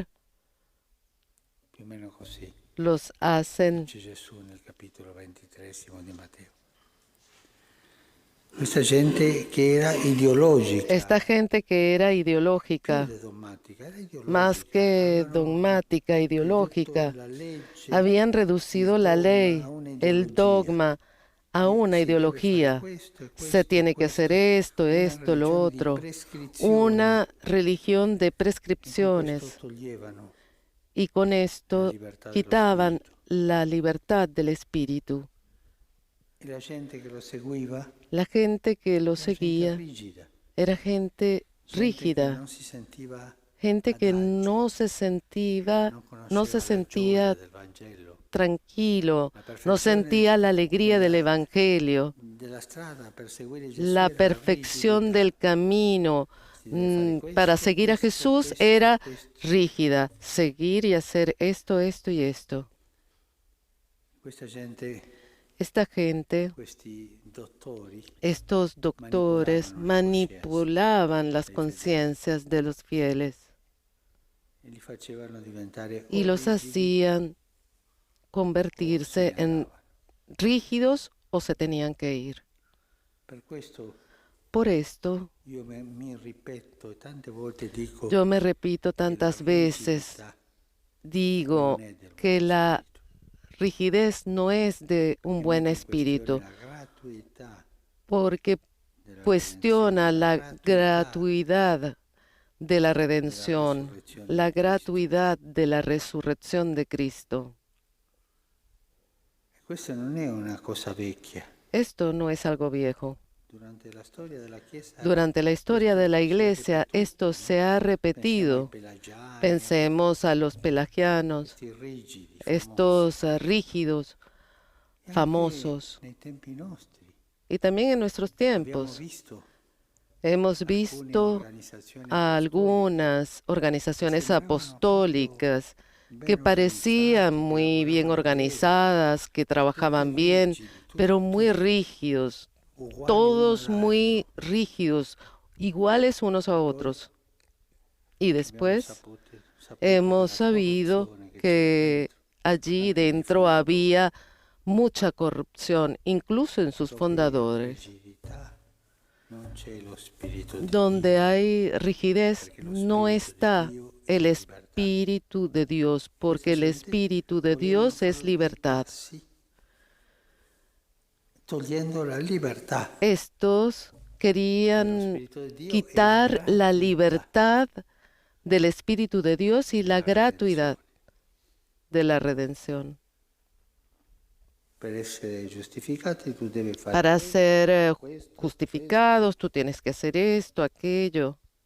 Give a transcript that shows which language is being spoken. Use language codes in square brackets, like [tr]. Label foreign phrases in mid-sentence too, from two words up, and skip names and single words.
[it] più o meno così, [es] los hacen. [it] dice Gesù nel capitolo 23 di Matteo. Questa gente che era ideologica, [es] Esta gente que era [it] più [es] ideológica, [it] che dogmatica, era ideologica. [es] más que [it] Avevano [es] dogmática, [it] ridotto [es] ideológica, [it] la legge, [es] habían [it] il [es] reducido la [it] dogma [es] ley, [it] a [es] el [it] un'ideologia. [es] dogma, a una [it] Si deve fare [es] ideología. [it] questo e [es] Se [it] questo e [es] tiene que [it] questo. [es] hacer esto, [it] Una [es] esto, lo [it] religione di [es] otro. [it] prescrizione, [es] Una religión de [it] in cui questo [es] prescripciones. [it] toglievano [es] Y con [it] la [es] esto [it] libertà dello [es] quitaban [it] spirito. [es] la libertad del espíritu. [it] E la gente che lo seguiva [es] La gente que lo [it] era gente [es] seguía [it] rigida, [es] era gente [it] gente che [es] rígida, [it] non si sentiva [es] gente que [it] adagio, [es] no se sentía, [it] non [es] no se [it] conosceva la gioia [es] sentía [it] del Vangelo, [es] tranquilo, [it] la [es] no [it] perfezione [es] sentía la alegría del [it] della, [es] Evangelio, [it] della strada per seguire Gesù [es] la [it] era la [es] perfección [it] rigidità. [es] del camino [it] Si deve fare [es] para [it] questo, [es] seguir a [it] questo, [es] Jesús [it] questo, [es] era [it] questo. [es] rígida, seguir y hacer esto, esto y esto. [it] Questa gente, [es] Esta gente, [it] questi dottori, [es] estos doctores manipulaban las conciencias de los fieles [it] e li facevano diventare [es] y [it] o [es] los [it] rigidi [es] hacían [it] o se [es] convertirse [it] ne [es] en [it] andavano. [es] rígidos o se tenían que ir. [it] Per questo [es] Por esto, [it] io mi ripeto e tante volte dico [es] yo me repito [it] che la [es] tantas veces, [it] rigidità [es] digo [it] non è del [es] que [it] buon [es] la [it] spirito. [es] rigidez no es de un [it] Che [es] buen [it] mette in questione [es] espíritu, [it] la gratuità [es] porque [it] della [es] cuestiona [it] redenzione, [es] la [it] gratuità [es] gratuidad de la [it] della [es] redención, [it] resurrezione [es] la [it] di Cristo. [es] gratuidad de la resurrección de Cristo. [it] E questa non è una cosa vecchia. [es] Esto no es algo viejo. [it] Durante la storia della Chiesa, [es] Durante la historia de la [it] questo si è [es] Iglesia, [it] ripetuto, [es] esto [it] no? [es] se ha [it] Pensiamo ai [es] repetido. [it] pelagiani, [es] Pensemos a los pelagianos, [it] questi rigidi, [es] estos rígidos, [it] famosi. E anche [es] famosos. [it] nei tempi nostri [es] Y también en nuestros [it] abbiamo [es] tiempos [it] visto [es] hemos [it] alcune [es] visto [it] organizzazioni [es] a algunas organizaciones apostólicas que parecían muy bien organizadas, que trabajaban bien, pero muy rígidos, todos muy rígidos, iguales unos a otros. Y después hemos sabido que allí dentro había mucha corrupción, incluso en sus fundadores. Donde hay rigidez no está el Espíritu de Dios, porque el Espíritu de Dios es libertad. [it] Togliendo la libertà. [es] Estos querían quitar la libertad del Espíritu de Dios y la gratuidad de la redención. Para ser justificados, tú tienes que hacer esto, aquello.